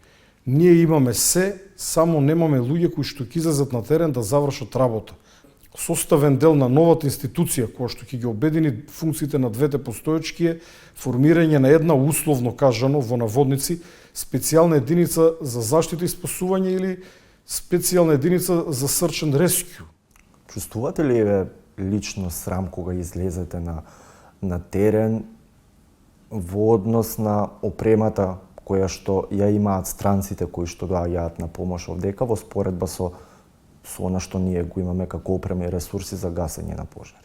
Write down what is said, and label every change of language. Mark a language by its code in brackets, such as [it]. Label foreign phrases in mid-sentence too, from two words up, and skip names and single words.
[mk] Ние имаме се, само немаме луѓе кои што ќе излезат на терен да завршат работа. составен дел на новата институција која што ќе ги обедини функциите на двете постоечки е формирање на една, условно кажано во наводници, специјална единица за заштита и спасување или специјална единица за [en] search and rescue. [mk] Чувствувате ли лично срам кога излезете на терен во однос на опремата која што ја имаат странците кои што доаѓаат на помош овдека во споредба со она што ние го имаме како опрема и ресурси за гасење на пожари?